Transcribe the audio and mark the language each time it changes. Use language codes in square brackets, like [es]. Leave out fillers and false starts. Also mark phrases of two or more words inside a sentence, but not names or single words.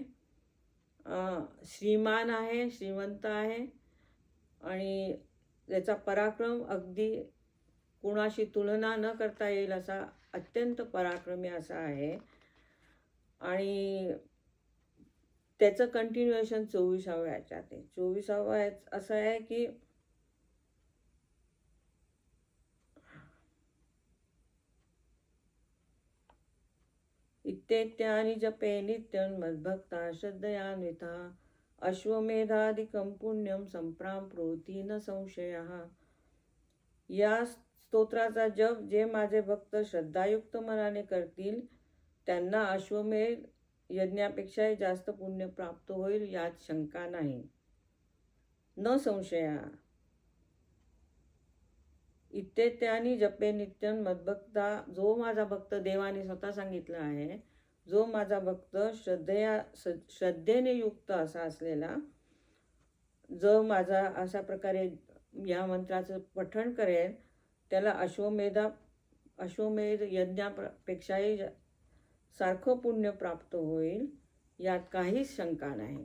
[mr] श्रीमान आहे, श्रीमंत आहे आणि त्याचा पराक्रम अगदी कुणाशी तुलना न करता येईल असा अत्यंत पराक्रमी असा आहे. आणि त्याचं कंटिन्युएशन 24व्या याच्यात आहे. 24वा असं आहे की [sa] इत्येत्यानि जपे नित्यं मद्भक्ता श्रद्धयान्विता अश्वमेधादिकं पुण्यं संप्राप्नोति न संशयः. [mr] या स्तोत्राचा जप जे माझे भक्त श्रद्धायुक्त मनाने करतील त्यांना अश्वमेध यज्ञापेक्षाही जास्त पुण्य प्राप्त होईल, यात शंका नाही. [sa] न संशया. इत्येत्यानि जपे नित्यं मद्भक्ता, [mr] जो माझा भक्त, देवाने स्वतः सांगितलं आहे, जो माझा भक्त श्रद्धेने युक्त असा असलेला, जो माझा अशा प्रकारे या मंत्राचं पठण करेल त्याला अश्वमेध यज्ञापेक्षाही सारखं पुण्य प्राप्त होईल, यात काहीच शंका नाही.